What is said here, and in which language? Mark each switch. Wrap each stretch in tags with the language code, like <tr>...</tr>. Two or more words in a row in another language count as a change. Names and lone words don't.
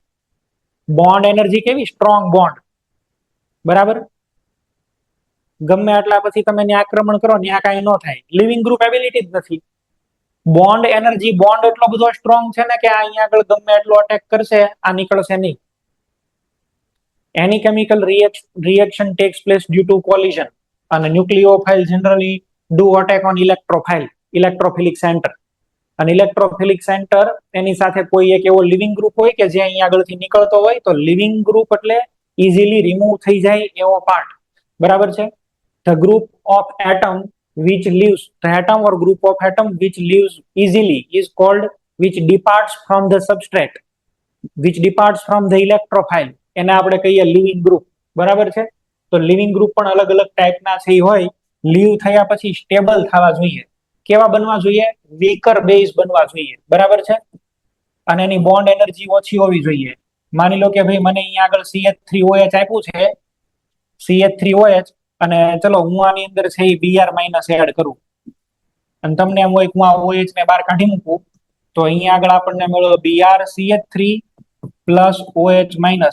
<en>bond energy</en> <gu>કેવી?</gu> <en>strong bond.</en> <gu>બરાબર? ગમે એટલા પછી તમે ત્યાં આક્રમણ કરો ત્યાં કાંઈ ન થાય.</gu> <en>leaving group ability</en> <gu>જ નથી.</gu> <en>bond energy,</en> <gu>બોન્ડ એટલો બધો સ્ટ્રોંગ છે ને કે અહીંયા આગળ ગમે એટલો અટેક કરશે આ નીકળશે નહીં.</gu> <en>Any chemical reaction takes place due to collision, and nucleophile generally do attack on electrophilic center.</en> <gu>અને</gu> <en>electrophilic center</en> <gu>એની સાથે કોઈ એક એવો</gu> <en>leaving group</en> <gu>હોય કે જે અહીંયા આગળથી નીકળતો હોય તો</gu> <en>leaving group</en> <gu>એટલે</gu> <en>easily remove</en> <gu>થઈ જાય એવો પાર્ટ. બરાબર છે?</gu> <en>The group of atom which leaves, the atom or group of atom which leaves easily is called, which departs from the substrate, which departs from the electrophile,</en> <gu>એને આપણે કહીએ</gu> <en>leaving group.</en> <gu>બરાબર છે? તો</gu> <en>leaving group</en> <gu>પણ અલગ અલગ ટાઈપના છે હોય. લીવ થયા પછી સ્ટેબલ થવા જોઈએ. કેવા બનવા જોઈએ?</gu> <en>weaker base</en> <gu>બનવા જોઈએ. બરાબર છે? અને એની</gu> <en>bond energy</en> <gu>ઓછી હોવી જોઈએ. માની લો કે ભાઈ મને અહીંયા આગળ CH3OH આપ્યું છે, CH3OH, અને ચલો હું આની અંદર છે એ Br- એડ કરું અને તમને એમ હોય કે હું આ OH ને બહાર કાઢી મૂકું તો અહીંયા આગળ આપણને મળ્યો Br CH3 પ્લસ OH માઇનસ.</gu>